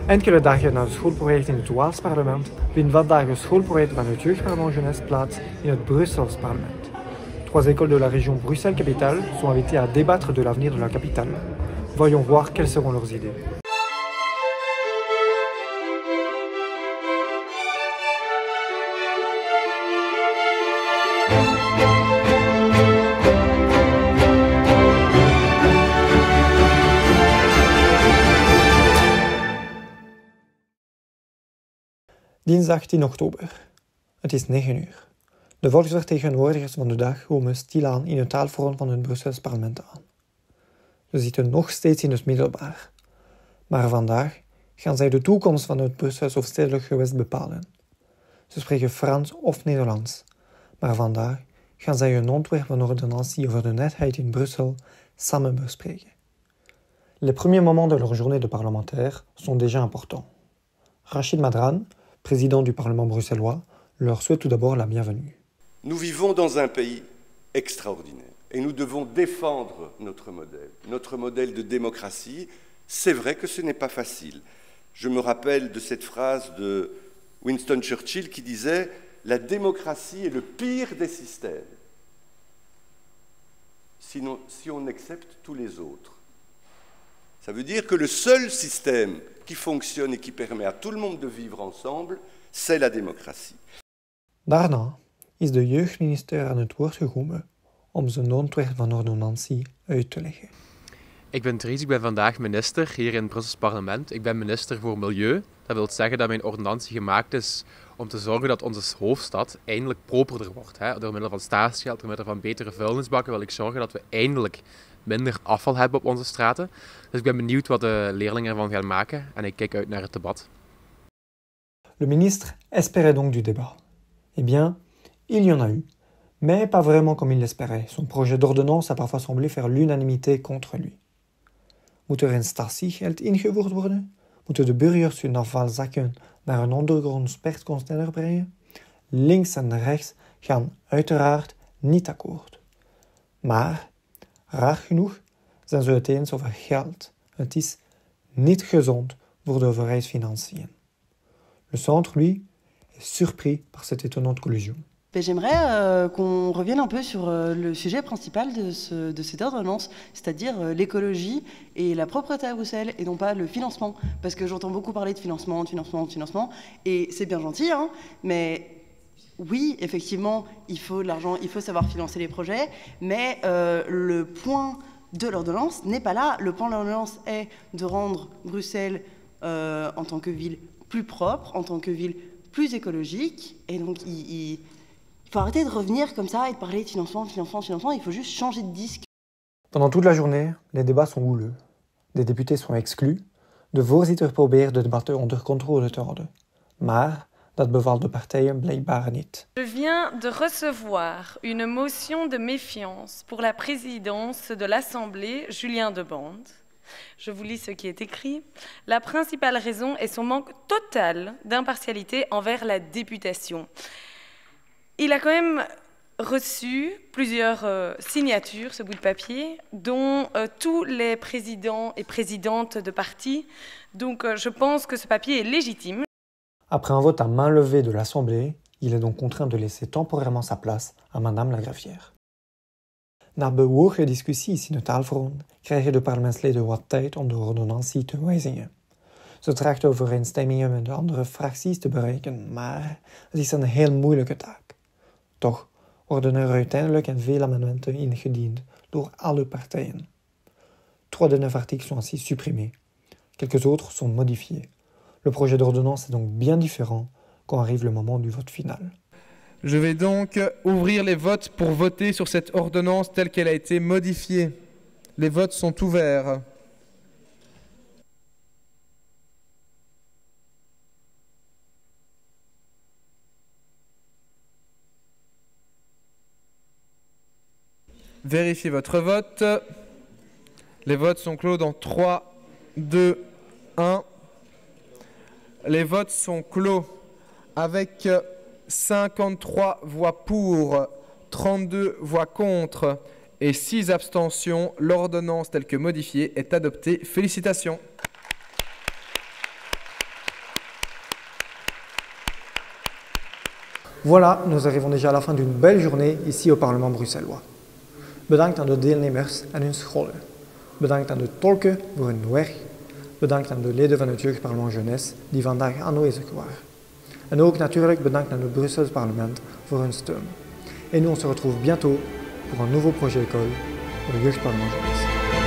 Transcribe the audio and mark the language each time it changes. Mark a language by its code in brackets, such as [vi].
[nl] Enkele dagen na het schoolproject in het Waals parlement vindt vandaag het schoolproject van het Jeugdparlement Jeunesse plaats in het Brussels parlement. [fr] 3 écoles de la région Bruxelles-Capitale sont invitées à débattre de l'avenir de la capitale. Voyons voir quelles seront leurs idées. [nl] Dinsdag 10 oktober. Het is 9 uur. De volksvertegenwoordigers van de dag komen stilaan in het taalforum van het Brussels parlement aan. Ze zitten nog steeds in het middelbaar. Maar vandaag gaan zij de toekomst van het Brussels of stedelijk gewest bepalen. Ze spreken Frans of Nederlands. Maar vandaag gaan zij een ontwerp van ordonnantie over de netheid in Brussel samen bespreken. [fr] Les premiers moments de leur journée de parlementaire sont déjà importants. Rachid Madran, président du Parlement bruxellois, leur souhaite tout d'abord la bienvenue. Nous vivons dans un pays extraordinaire et nous devons défendre notre modèle de démocratie. C'est vrai que ce n'est pas facile. Je me rappelle de cette phrase de Winston Churchill qui disait « La démocratie est le pire des systèmes, si on accepte tous les autres ». Ça veut dire que le seul système qui fonctionne et qui permet à tout le monde de vivre ensemble, c'est la démocratie. [nl] Daarna is de jeugdminister aan het woord gekomen om zijn ontwerp van ordonnantie uit te leggen. Ik ben Dries, ik ben vandaag minister hier in het Brussels parlement. Ik ben minister voor Milieu. Dat wil zeggen dat mijn ordonnantie gemaakt is om te zorgen dat onze hoofdstad eindelijk properder wordt. Door middel van statiegeld, door middel van betere vuilnisbakken wil ik zorgen dat we eindelijk minder afval hebben op onze straten. Dus ik ben benieuwd wat de leerlingen ervan gaan maken en ik kijk uit naar het debat. [fr] Le ministre espérait donc du débat. Eh bien, il y en a eu, mais pas vraiment comme il l'espérait. Son projet d'ordonnance a parfois semblé faire l'unanimité contre lui. [nl] Moet er een statiegeld ingevoerd worden? Moeten de burgers hun afvalzakken naar een ondergronds pertcontainer brengen? Links en rechts gaan uiteraard niet akkoord. Maar, raar genoeg, zijn ze het eens over geld. Het is niet gezond voor de overheidsfinanciën. [fr] Le centre, lui, est surpris par cette étonnante collusion. J'aimerais qu'on revienne un peu sur le sujet principal de cette ordonnance, c'est-à-dire l'écologie et la propreté à Bruxelles, et non pas le financement. Parce que j'entends beaucoup parler de financement, et c'est bien gentil, hein, mais oui, effectivement, il faut de l'argent, il faut savoir financer les projets, mais le point de l'ordonnance n'est pas là. Le point de l'ordonnance est de rendre Bruxelles en tant que ville plus propre, en tant que ville plus écologique, et donc il faut arrêter de revenir comme ça et de parler de financement, il faut juste changer de disque. Pendant toute la journée, les débats sont houleux. Des députés sont exclus. [nl] De voorzitter probeert de debatten onder controle te houden. Maar dat bevalt de partijen blijkbaar niet. [fr] Je viens de recevoir une motion de méfiance pour la présidence de l'Assemblée, Julien Debande. Je vous lis ce qui est écrit. La principale raison est son manque total d'impartialité envers la députation. Il a quand même reçu plusieurs signatures, ce bout de papier, dont tous les présidents et présidentes de partis. Donc je pense que ce papier est légitime. Après un vote à main levée de l'Assemblée, il est donc contraint de laisser temporairement sa place à Madame la greffière. [nl] Na bewogen discussies in het taalforum krijgen de parlementsleden wat tijd om de ordonnantie te wijzigen. Ze trachten overeenstemmingen met de andere fracties te bereiken, maar het is een heel moeilijke taak. Toch worden er uiteindelijk veel amendementen ingediend door alle partijen. [fr] 3 des 9 articles sont ainsi supprimés. Quelques autres sont modifiés. Le projet d'ordonnance est donc bien différent quand arrive le moment du vote final. Je vais donc ouvrir les votes pour voter sur cette ordonnance telle qu'elle a été modifiée. Les votes sont ouverts. Vérifiez votre vote. Les votes sont clos dans 3, 2, 1. Les votes sont clos avec 53 voix pour, 32 voix contre et 6 abstentions. L'ordonnance telle que modifiée est adoptée. Félicitations. Voilà, nous arrivons déjà à la fin d'une belle journée ici au Parlement bruxellois. [nl] Bedankt aan de deelnemers en hun scholen. Bedankt aan de tolken voor hun werk. Bedankt aan de leden van het Jeugdparlement Jeunesse die vandaag aanwezig waren. En ook natuurlijk bedankt aan het Brussels Parlement voor hun steun. [fr] Et nous on se retrouve bientôt pour un nouveau projet école au Jeugdparlement Jeunesse.